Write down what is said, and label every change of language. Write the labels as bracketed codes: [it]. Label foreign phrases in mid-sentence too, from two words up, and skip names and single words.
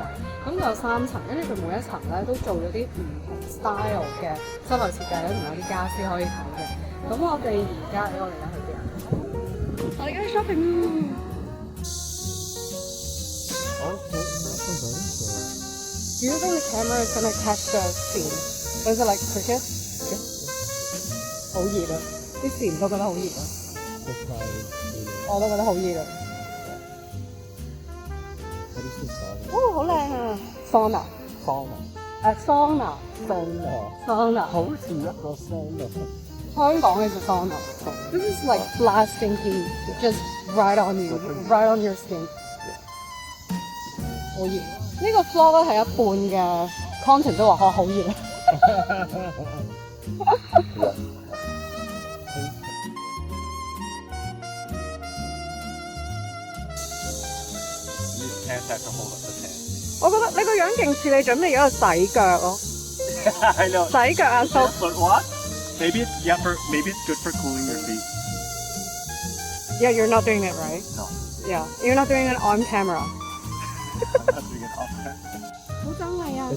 [yue] 咁有3層，跟住佢每一層咧都做咗啲唔同 style 嘅室內設計咧，同有啲傢俬可以睇嘅。咁我哋而家去邊啊？我哋而家去 shopping。 [en] Do you think the camera is gonna catch the scene? Was it like cricket? [yue] 好熱啊！啲線都覺得好熱啊！我都覺得好熱啊！哦，好靚啊！桑拿，桑拿，好似一個桑拿。香港嘅就桑拿。 [en] This is like blasting heat, just right on you, right on your skin. [yue] 好熱。呢個 vlog 咧係一半嘅 content 都話好熱啊！ [en] Use hand to hold up the pan. [yue] 我覺得你個樣勁似你準備咗去洗腳咯， [en] I know. [yue] 洗腳阿叔。 [en] But what? Maybe it's good for cooling your feet. Yeah, you're not doing it right. No, Yeah, you're not doing it on camera. I'm not doing it off camera. [yue] 好真係啊，